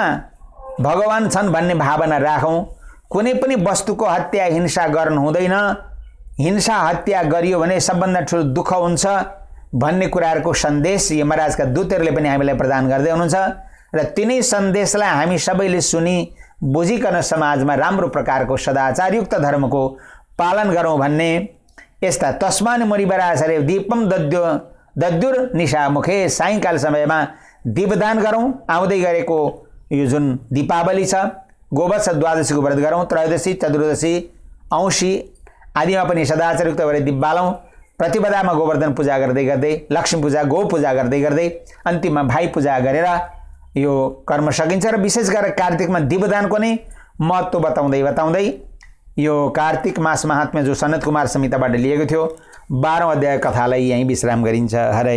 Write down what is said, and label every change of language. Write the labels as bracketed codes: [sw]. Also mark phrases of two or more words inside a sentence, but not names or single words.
[ne] भगवान छन् भन्ने भावना राखौँ, कुनै पनि वस्तुको हत्या हिंसा गर्नु हुँदैन, हिंसा हत्या गरियो भने सबभन्दा ठुलो दुःख हुन्छ भन्ने कुराहरूको सन्देश यमराजका दूतहरूले पनि हामीलाई प्रदान गर्दै हुनुहुन्छ र तिनै सन्देशलाई हामी सबैले सुनि बुझिकन समाजमा राम्रो प्रकारको सदाचारयुक्त धर्मको पालन गरौँ भन्ने यस्ता [sa] तस्मानि मुनिवरासरे दीपम दद्युर निशामुखे [ne] सायंकाल समयमा दीपदान गरौँ। आउँदै गरेको यो जुन दीपावली छ गोवत्स द्वादशीको व्रत गरौँ, त्रयोदशी चतुर्दशी औँसी आदिमा पनि सदाचारयुक्त भएर दीप बालौँ, प्रतिपदामा गोवर्धन पूजा गर्दै गर्दै लक्ष्मी पूजा गौ पूजा गर्दै गर्दै अन्तिममा भाइ पूजा गरेर यो कर्म सकिन्छ र विशेष गरेर कार्तिकमा दीपदानको नै महत्त्व बताउँदै यो कार्तिक मास महात्म्य जो सनत कुमार संहिताबाट लिएको थियो 12औं अध्याय कथालाई यहीं विश्राम गरिन्छ।